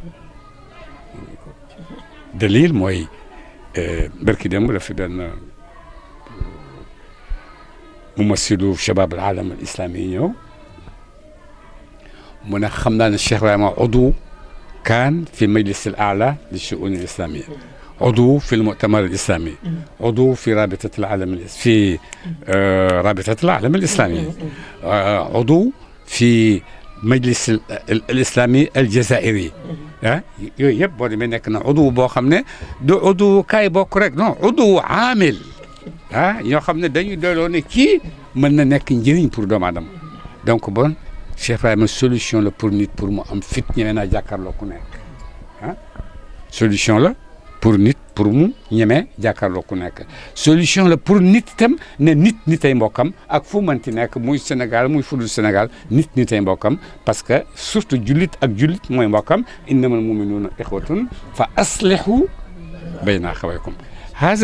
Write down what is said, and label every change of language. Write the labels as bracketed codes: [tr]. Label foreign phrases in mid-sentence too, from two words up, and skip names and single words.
[wo] dalil mooy barki démb la fi benn [ar] ممثل شباب العالم الإسلامي [wo] yi ñëw mu ne xam naa ne Cheikh Ibrahima [ar] عضو كان في مجلس الأعلى لشؤون الإسلامية عضو في المؤتمر الإسلامي عضو في رابطة العالم الإسلامي عضو في مجلس الإسلامي الجزائري [wo] yooyu yëpp boo demee nekk na عضو boo xam ne du عضو kaay bokk rek non [ar] عضو عامل [wo] ñoo xam ne dañuy doyloo ne kii mën na nekk njëriñ pour doomu aadama [fr] donc bon [wo] Cheikh Ibrahima solution la pour nit pour mu am fit ñeme naa jàkkaarloo ku nekk solution la pour nit pour mu ñeme jàkkaarloo ku nekk solution la pour nit itam ne nit ay mbokkam ak fu mënti nekk muy Sénégal muy fudul Sénégal nit ay mbokkam [fr] parce que surtout [wo] jullit ak jullit mooy mbokkam [ar] إنما المؤمنون إخوة فأصلحوا بين أخويكم [wo] haza